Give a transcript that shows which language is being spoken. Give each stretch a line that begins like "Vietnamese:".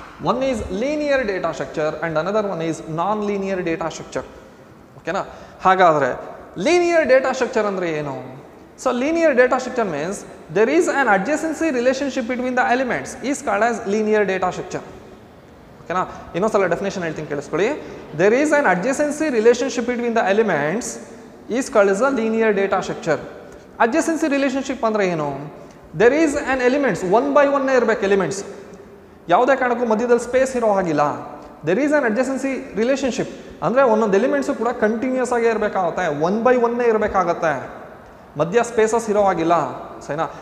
English: One is linear data structure and another one is non-linear data structure.
Kannada: ಓಕೆನಾ? ಹಾಗಾದರೆ linear data structure ಅಂದರೆ ಏನು?
English: So linear data structure means there is an adjacency relationship between the elements is called as linear data structure.
Kannada: ಓಕೆನಾ? ಇನ್ನೊಂದ್ಸಲ definition ಹೇಳ್ತೀನಿ ಕೇಳಿಸ್ಕೊಳ್ಳಿ.
English: There is an adjacency relationship between the elements is called as a linear data structure.
Kannada: Adjacency relationship ಅಂದರೆ ಏನು?
English: there is an elements
Kannada: 1 by 1 ಇರಬೇಕು. Elements ಯಾವುದೇ ಕಾರಣಕ್ಕೂ ಮಧ್ಯದಲ್ಲಿ ಸ್ಪೇಸ್ ಇರೋ ಹಾಗಿಲ್ಲ.
English: there is an adjacency relationship
Kannada: ಅಂದರೆ ಒಂದೊಂದು ಎಲಿಮೆಂಟ್ಸು ಕೂಡ ಕಂಟಿನ್ಯೂಸ್ ಆಗೇ ಇರಬೇಕಾಗುತ್ತೆ, 1 by 1 ಇರಬೇಕಾಗತ್ತೆ, ಮಧ್ಯ ಸ್ಪೇಸಸ್ ಇರೋ ಹಾಗಿಲ್ಲ. ಸರಿನಾ?